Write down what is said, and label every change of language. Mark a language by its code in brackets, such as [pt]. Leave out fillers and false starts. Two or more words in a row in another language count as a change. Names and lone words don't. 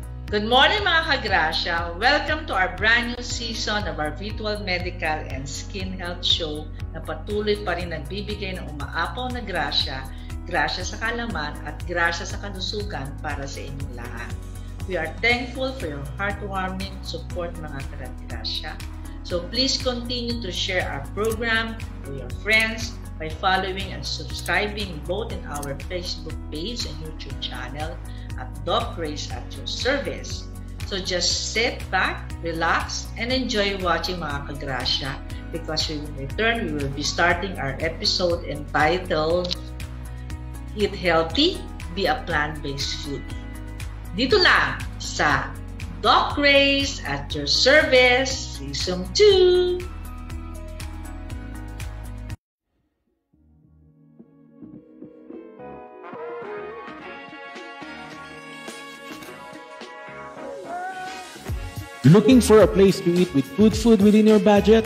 [en] Good morning [tl] mga ka-Grasya! [en] Welcome to our brand new season of our virtual medical and skin health show [tl] na patuloy pa rin nagbibigay ng umaapaw na grasya, grasya sa kalaman at grasya sa kalusugan para sa inyong lahat. [en] We are thankful for your heartwarming support [tl] mga ka-Grasya. [en] So please continue to share our program with your friends by following and subscribing both in our Facebook page and YouTube channel at Doc Grace at your service. So just sit back, relax, and enjoy watching [tl] mga ka-Grasya [en] because when we return, we will be starting our episode entitled Eat Healthy, Be a Plant-Based Foodie. [tl] Dito lang sa Doc Grace at your service, Season 2! [en] Looking for a place to eat with good food within your budget?